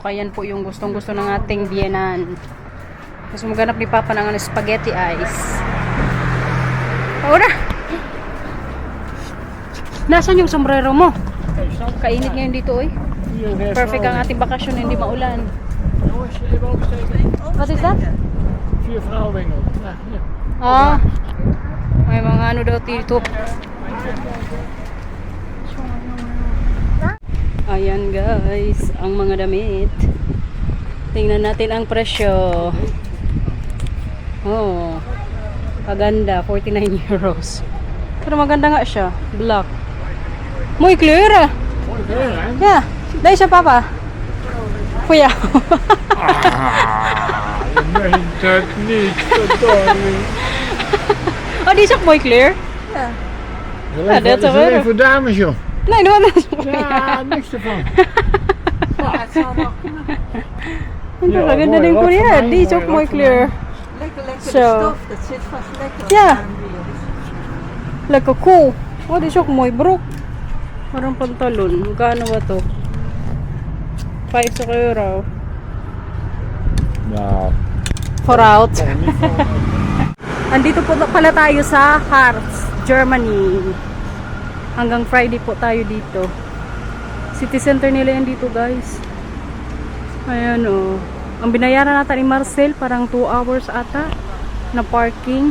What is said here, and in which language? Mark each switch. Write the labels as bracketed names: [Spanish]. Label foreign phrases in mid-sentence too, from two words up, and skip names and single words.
[Filipino] Kaya yan po yung gustong-gusto ng ating biyenan. Tapos maghanap ni Papa ng spaghetti ice. Ora! Nasaan yung sombrero mo? Kainit ngayon dito, oy. Perfect ang ating bakasyon, hindi maulan. [English] What is that? [Dutch] Vier vrouwenwinkel. Ja, hier. [Filipino] Ah, may mga daw dito. Ayan guys, ang mga damit. Tingnan natin ang presyo. Oh, kaganda, 49 euros. Pero maganda nga siya, black. Muy clear ah. [Dutch] Mooi kleur, hè? [English] Yeah, [Filipino] dahil siya papa. Kuya. [Dutch] Je meent het niet, verdorie. Oh, die is ook mooi kleur. Ja, dat is dat is wel alleen leuk. voor dames, joh. Nee, dat is Ja, niks ervan. Het zal nog [Filipino] Ang [Dutch] Ja, [Filipino] ganda [Dutch] mooi, [Filipino] din [Dutch] wat [Filipino] ko [Dutch] voor [Filipino] yan. [Dutch] mij, Die is mooi, ook wat mooi voor kleur. lekker de Zo. stof. Dat zit vast lekker. Ja. aan weer. Lekker cool. Oh, die is ook mooi broek. [Filipino] Parang pantalon. Magkano ba to? 5 euro. [Dutch] Nou, [English] For out. [Filipino] Andito po pala tayo sa Harz, Germany. Hanggang Friday po tayo dito. [English] City center [Filipino] nila yan dito, guys. Ayan o. Ang binayaran natin ni Marcel, parang 2 hours ata na parking.